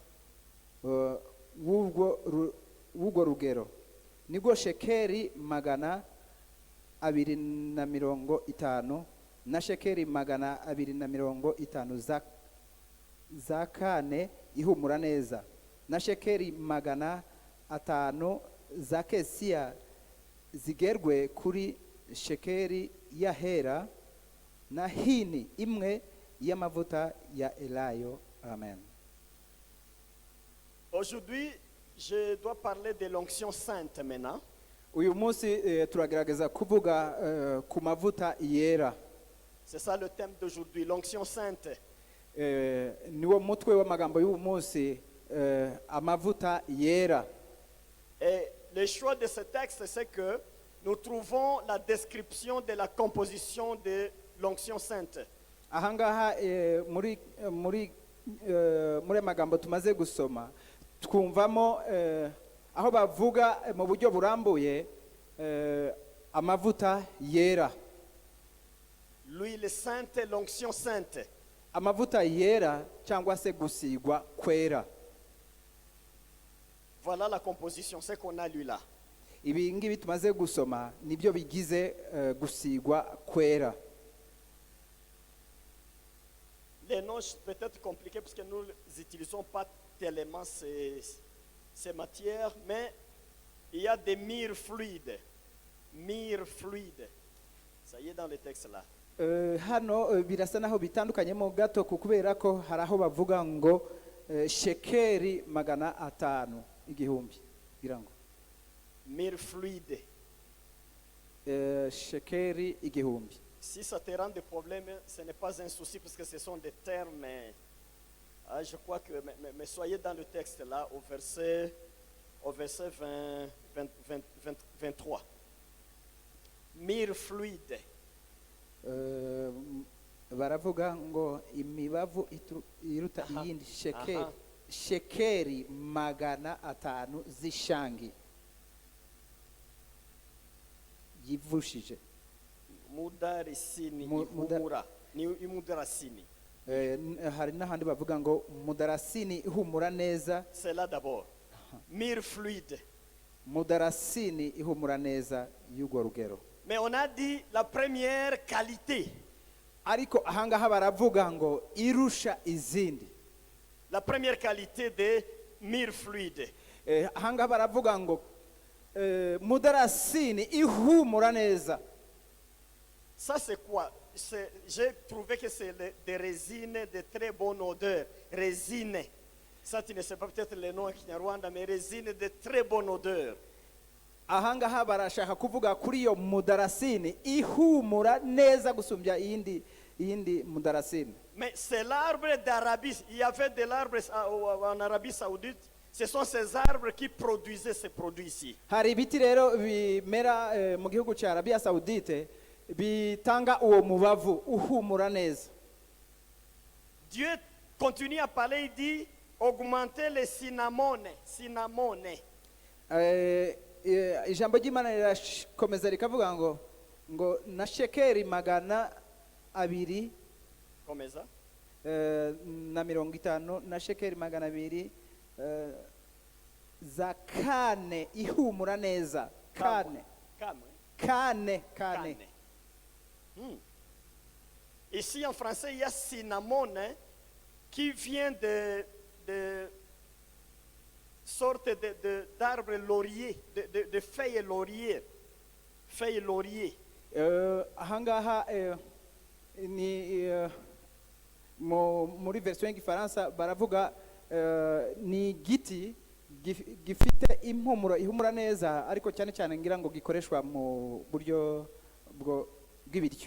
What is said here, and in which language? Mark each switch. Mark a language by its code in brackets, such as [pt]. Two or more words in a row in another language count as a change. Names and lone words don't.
[rw] w'ubwo rugero nibwo shekeri 250 na shekeri 250 za kane ihumura neza na shekeri 500 za kesiya zigerwe kuri shekeri ya hera na hini imwe y'amavuta ya elayo. Amen. [fr] Aujourd'hui, je dois parler de l'onction sainte maintenant. [rw] Uyu munsi turagerageza kuvuga ku mavuta yera. [fr] C'est ça le thème d'aujourd'hui, l'onction sainte. [rw] Niwo mutwe w'amagambo y'uyu munsi, amavuta yera. [fr] Et le choix de ce texte, c'est que nous trouvons la description de la composition de l'onction sainte. [rw] Ahangaha muri magambo tumaze gusoma twumvamo aho bavuga mu buryo burambuye amavuta yera. [fr] L'huile sainte, l'onction sainte. [rw] Amavuta yera cyangwa se gusigwa kwera. [fr] Voilà la composition, c'est qu'on a lu là. [rw] Ibi ngibi tumaze gusoma nibyo bigize gusigwa kwera. [fr] Les noms peut-être compliqués parce que nous n'utilisons pas tellement ces matières, mais il y a des myrrhes fluides. Myrrhes fluides. Ça y est dans le texte là. [rw] Hano birasa naho bitandukanyemo gato kubera ko haraho bavuga ngo shekeri 500 igihumbi birango. [fr] Myrrhe fluide. [rw] Shekeri igihumbi. [fr] Si ça te rend des problèmes, ce n'est pas un souci parce que ce sont des termes. Je crois que, mais soyez dans le texte là, au verset 23. Myrrhe fluide. [rw] Baravuga ngo imibavu iruta iyindi shekeri 500 z'ishangi yivushije. mudarisini Muda- ihumura ni imudarasini. hari n'ahandi bavuga ngo mudarasini ihumura neza. [fr] C'est là d'abord. Myrrhe fluide. [rw] Mudarasini ihumura neza y'urwo rugero. [fr] Mais on a dit la première qualité. [rw] Ariko ahangaha baravuga ngo irusha izindi. [fr] La première qualité de myrrhe fluide. [rw] Ahangaha baravuga ngo mudarasini ihumura neza. [fr] Ça c'est quoi? J'ai trouvé que c'est des résines de très bonne odeur. Résine. Ça tu ne sais pas peut-être le nom en Kinyarwanda, mais résine de très bonne odeur. [rw] Ahangaha barashaka kuvuga kuri iyo mudarasini ihumura neza gusumbya iyindi mudarasini. [fr] Mais c'est l'arbre d'Arabie. Il y avait de l'arbre en Arabie Saoudite. Ce sont ces arbres qui produisaient ces produits ici. [rw] Hari ibiti rero bimera mu gihugu cya Arabia Saudite bitanga uwo mubavu uhumura neza. [fr] Dieu continue à parler, il dit augmenter les cinnamone. [rw] Ijambo ry'Imana rirakomeza rikavuga ngo na shekeri 200 [fr] Comme ça? [rw] na 50 na shekeri 200 za kane ihumura neza. Kane. [fr] Ici en français, il y a cinnamon qui vient de sorte d'arbre laurier, de feuilles laurier. Feuilles laurier. [rw] Ahangaha ni muri version y'igifaransa baravuga ni igiti gifite impumuro ihumura neza, ariko cyane cyane ngira ngo gikoreshwa mu buryo bw'ibiryo.